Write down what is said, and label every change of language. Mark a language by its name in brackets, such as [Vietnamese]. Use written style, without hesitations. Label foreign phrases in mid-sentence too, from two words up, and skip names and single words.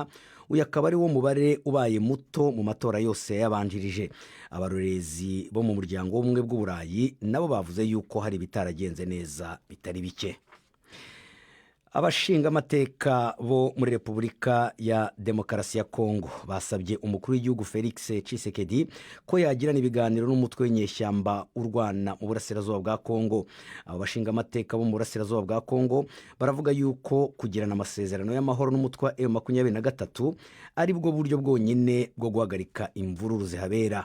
[Kinyarwanda] Uyu akaba ari wo mubare ubaye muto mu matora yose yabanjirije. Abarorezi bo mu muryango w'ubumwe bw'Uburayi nabo bavuze yuko hari bitaragenze neza bitari bike. Abashinga amateka bo muri Repubulika ya Demokarasi ya Congo basabye umukuru w'igihugu Felix Tshisekedi ko yagirana ibiganiro n'umutwe w'inyeshyamba urwana mu burasirazuba bwa Congo. Abo bashinga amateka bo mu burasirazuba bwa Congo baravuga yuko kugirana amasezerano y'amahoro n'umutwe wa M23 ari bwo buryo bwonyine bwo guhagarika imvururu zihabera.